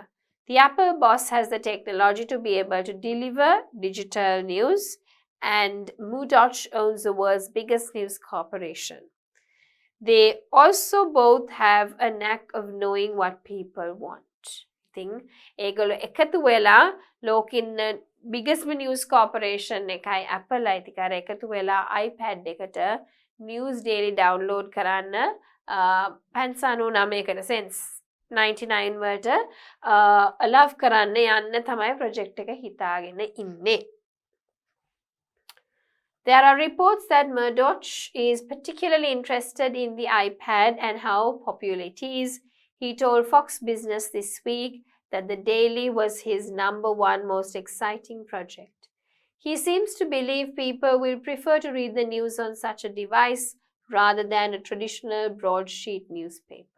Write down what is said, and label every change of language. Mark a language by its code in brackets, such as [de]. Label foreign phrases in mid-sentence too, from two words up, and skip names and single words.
[en] The Apple boss has the technology to be able to deliver digital news, and Murdoch owns the world's biggest news corporation. They also both have a knack of knowing what people want. [si] Thing ඒගොල්ලෝ එකතු වෙලා ලෝකින්න [en] biggest news corporation [si] එකයි Apple අයිතිකාර එකතු වෙලා iPad එකට [en] news daily download [si] කරන්න 599කට cents 99 වලට allow කරන්න යන්න තමයි project එක හිතාගෙන ඉන්නේ. [en] There are reports that Murdoch is particularly interested in the iPad and how popular it is. He told Fox Business this week that the Daily was his #1 most exciting project. He seems to believe people will prefer to read the news on such a device rather than a traditional broadsheet newspaper.